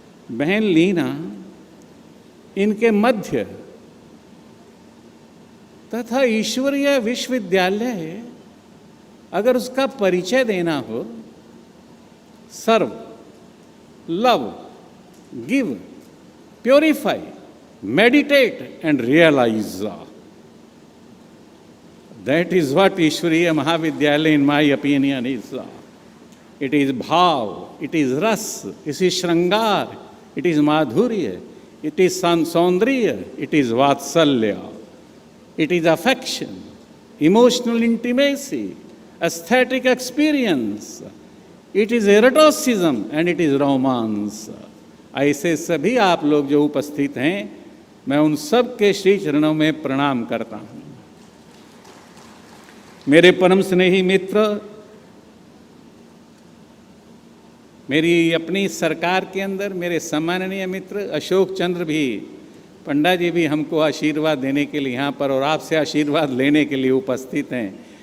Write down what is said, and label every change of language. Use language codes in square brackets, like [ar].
[hi] बहन लीना, इनके मध्य तथा ईश्वरीय विश्वविद्यालय, अगर उसका परिचय देना हो, [en] Serve, love, give, purify, meditate and realize. That is what Ishwariya Mahavidyalaya, in my opinion, is. It is bhav, it is ras, it is shrangar, it is madhurya, it is saundriya, it is vatsalya, it is affection, emotional intimacy, aesthetic experience, it is eroticism, and it is romance. [hi] ऐसे सभी आप लोग जो उपस्थित हैं, मैं उन सब के श्री चरणों में प्रणाम करता हूं। मेरे परम स्नेही मित्र, मेरी अपनी सरकार के अंदर मेरे सम्माननीय मित्र अशोक चंद्र भी, पंडा जी भी हमको आशीर्वाद देने के लिए यहाँ पर और आपसे आशीर्वाद लेने के लिए उपस्थित हैं।